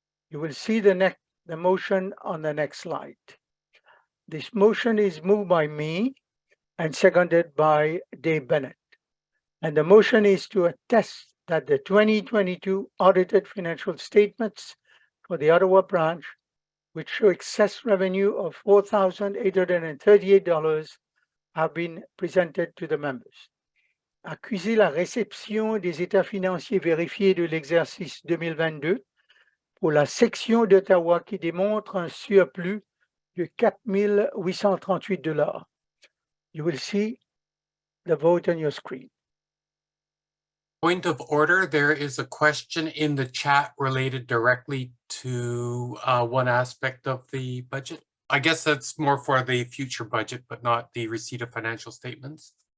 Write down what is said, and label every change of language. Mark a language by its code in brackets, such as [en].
[en] You will see the motion on the next slide. This motion is moved by me and seconded by Dave Bennett. And the motion is to attest that the 2022 audited financial statements for the Ottawa branch, which show excess revenue of $4,838, have been presented to the members. [fr] Accuser la réception des états financiers vérifiés de l'exercice 2022 pour la section d'Ottawa qui démontre un surplus de $4,838. [en] You will see the vote on your screen. Point of order, there is a question in the chat related directly to one aspect of the budget. I guess that's more for the future budget, but not the receipt of financial statements.